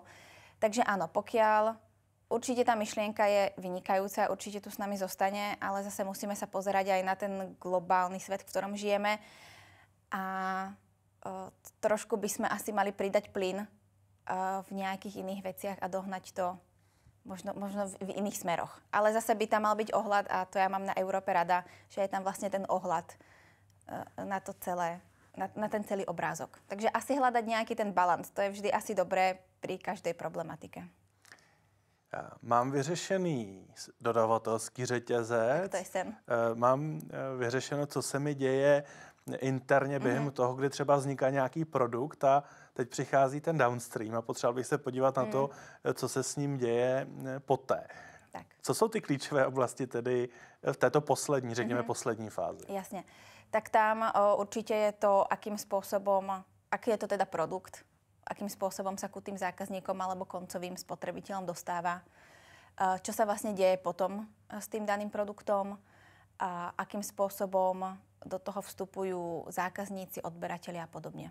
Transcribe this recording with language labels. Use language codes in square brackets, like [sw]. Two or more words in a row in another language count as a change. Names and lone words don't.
[sk] Takže áno, pokiaľ určite tá myšlienka je vynikajúca, určite tu s nami zostane, ale zase musíme sa pozerať aj na ten globálny svet, v ktorom žijeme a trošku by sme asi mali pridať plyn v nejakých iných veciach a dohnať to možno v iných smeroch. Ale zase by tam mal byť ohľad, a to ja mám na Európe rada, že je tam vlastne ten ohľad na to celé, na ten celý obrázok. Takže asi hľadať nejaký ten balans, to je vždy asi dobré pri každej problematike. [cs] Mám vyřešený dodavatelský řetězec. Tak to je sen. Mám vyřešeno, co se mi děje interně během toho, kdy třeba vzniká nějaký produkt a teď přichází ten downstream a potřeboval bych se podívat na to, co se s ním děje poté. Tak. Co jsou ty klíčové oblasti tedy v této poslední, řekněme poslední fázi? [sk] Jasne. Tak tam určite je to, akým spôsobom, aký je to teda produkt, akým spôsobom sa ku tým zákazníkom alebo koncovým spotrebiteľom dostáva, čo sa vlastne deje potom s tým daným produktom a akým spôsobom do toho vstupujú zákazníci, odberatelia a podobne.